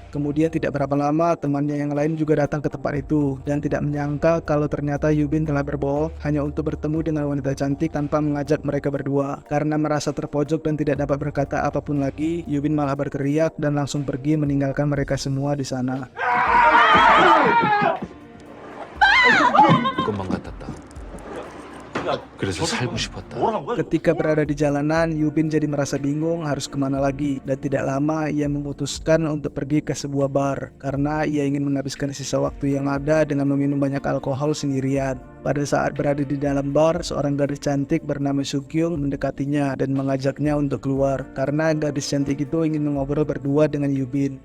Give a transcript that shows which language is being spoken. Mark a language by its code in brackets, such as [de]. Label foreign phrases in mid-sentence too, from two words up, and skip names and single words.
[id] Kemudian tidak berapa lama temannya yang lain juga datang ke tempat itu dan tidak menyangka kalau ternyata Yubin telah berbohong hanya untuk bertemu dengan wanita cantik tanpa mengajak mereka berdua. Karena merasa terpojok dan tidak dapat berkata apapun lagi, Yubin malah berteriak dan langsung pergi meninggalkan mereka semua di sana. [ko] 꿈만 같았다. 그래서 살고 싶었다. [id] Ketika berada di jalanan, Yubin jadi merasa bingung harus kemana lagi dan tidak lama ia memutuskan untuk pergi ke sebuah bar karena ia ingin menghabiskan sisa waktu yang ada dengan meminum banyak alkohol sendirian. Pada saat berada di dalam bar, seorang gadis cantik bernama Sukyung mendekatinya dan mengajaknya untuk keluar karena gadis cantik itu ingin mengobrol berdua dengan Yubin.